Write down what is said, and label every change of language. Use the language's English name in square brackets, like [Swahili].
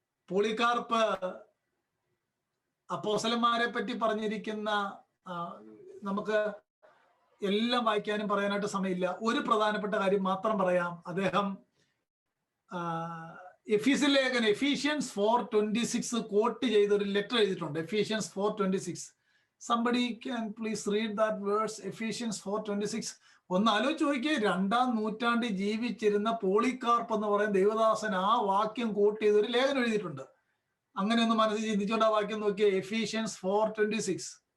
[Malayalam] Polycarp അപ്പോസ്തലന്മാരെ പറ്റി പറഞ്ഞിരിക്കുന്ന, നമുക്ക് എല്ലാം വായിക്കാനും പറയാനായിട്ട് സമയമില്ല. ഒരു പ്രധാനപ്പെട്ട കാര്യം മാത്രം പറയാം. അദ്ദേഹം എഫീഷ്യൻസ് 4:26 കോട്ട് ചെയ്ത് ഒരു ലെറ്റർ എഴുതിയിട്ടുണ്ട്. Ephesians 4:26. [English] somebody can please read that verse, Ephesians 4:26. [Malayalam] ഒന്ന് ആലോചിച്ച് നോക്കിയേ, 2-ാം നൂറ്റാണ്ടിൽ ജീവിച്ചിരുന്ന പോളികാർപ്പ് എന്ന് പറയുന്ന ദൈവദാസൻ ആ വാക്യം കോട്ട് ചെയ്ത് ഒരു ലേഖനം എഴുതിയിട്ടുണ്ട്. അങ്ങനെ ഒന്ന് മനസ്സിൽ ചിന്തിച്ചുകൊണ്ട് ആ വാക്യം നോക്കിയേ, എഫീഷ്യൻസ് 4:26.